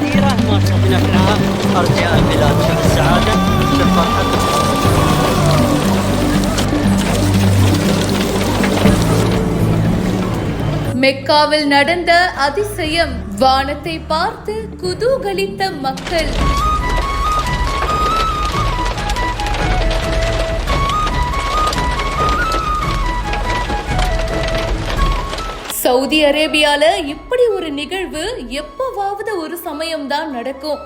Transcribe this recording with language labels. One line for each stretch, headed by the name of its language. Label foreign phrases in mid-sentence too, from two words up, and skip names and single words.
Arabic: ما شفنا احنا ارجاء البلاد. شوف السعاده، شوف فرحتهم.
Tamil: மெக்காவில் நடந்த அதிசயம், வானத்தை பார்த்து குதூகலித்த மக்கள். சவுதி அரேபியால இப்படி ஒரு நிகழ்வு எப்பவாவது ஒரு சமயம் தான் நடக்கும்.